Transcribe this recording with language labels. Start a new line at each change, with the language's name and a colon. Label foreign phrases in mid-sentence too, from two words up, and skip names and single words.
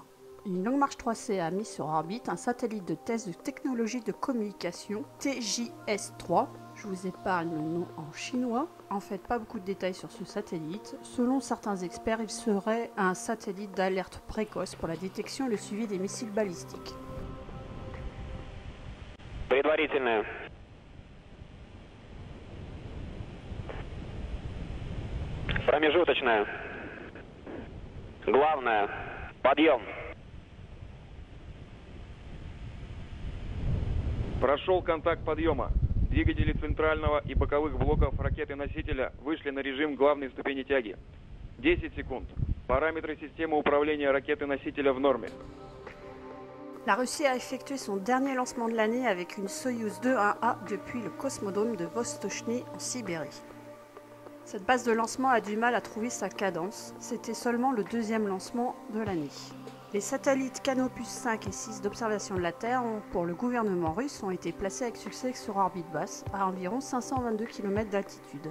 French: Une Longue Marche 3C a mis sur orbite un satellite de test de technologie de communication TJS-3. Je vous épargne le nom en chinois. En fait, pas beaucoup de détails sur ce satellite. Selon certains experts, il serait un satellite d'alerte précoce pour la détection et le suivi des missiles balistiques.
Russian: Предварительная. Промежуточная. Главная. Подъем. Прошел контакт подъема. Двигатели центрального и боковых блоков ракеты-носителя вышли на режим главной ступени тяги. 10 секунд. Параметры системы управления ракеты-носителя в норме.
French: La Russie a effectué son dernier lancement de l'année avec une Soyouz 2-1A depuis le cosmodrome de Vostochny en Sibérie. Cette base de lancement a du mal à trouver sa cadence, c'était seulement le deuxième lancement de l'année. Les satellites Canopus 5 et 6 d'observation de la Terre pour le gouvernement russe ont été placés avec succès sur orbite basse, à environ 522 km d'altitude.